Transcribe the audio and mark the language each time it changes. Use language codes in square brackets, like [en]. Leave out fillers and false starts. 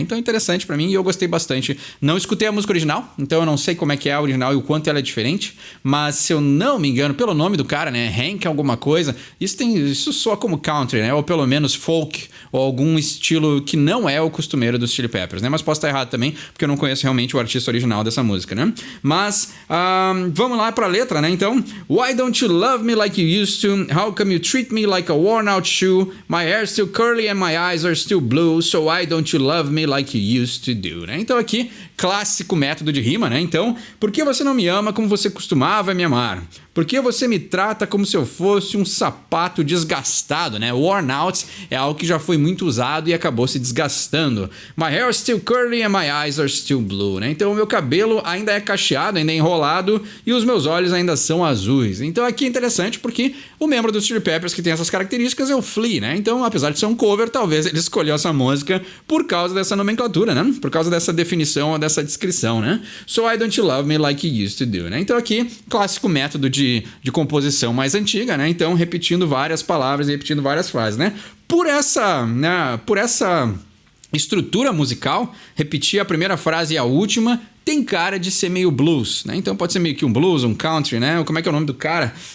[pt] Então, é interessante pra mim e eu gostei bastante. Não escutei a música original, então eu não sei como é que é a original e o quanto ela é diferente, mas se eu não me engano, pelo nome do cara, né? Hank alguma coisa, isso soa como country, né? Ou pelo menos folk, ou algum estilo que não é o costumeiro dos Chili Peppers, né? Mas posso estar errado também, porque eu não conheço realmente o artista original dessa música, né? Mas, vamos lá pra letra, né? [en] Então, Why don't you love me like you used to? How come you treat me like a worn out shoe? My hair's still curly and my eyes are still blue, so why don't you love me like you used to do, né? [pt] Então aqui, clássico método de rima, né? Então, por que você não me ama como você costumava me amar? Por que você me trata como se eu fosse um sapato desgastado, né? Worn out é algo que já foi muito usado e acabou se desgastando. [en] My hair is still curly and my eyes are still blue, né? [pt] Então o meu cabelo ainda é cacheado, ainda é enrolado e os meus olhos ainda são azuis. Então aqui é interessante porque o membro dos Chili Peppers que tem essas características é o Flea, né? Então apesar de ser um cover, talvez ele escolheu essa música por causa dessa nomenclatura, né? Por causa dessa definição ou dessa descrição, né? [en] So why don't you love me like you used to do, né? [pt] Então aqui, clássico método de composição mais antiga, né? Então, repetindo várias palavras e repetindo várias frases, né? Por essa estrutura musical, repetir a primeira frase e a última tem cara de ser meio blues, né? Então pode ser meio que um blues, um country, né? Como é que é o nome do cara?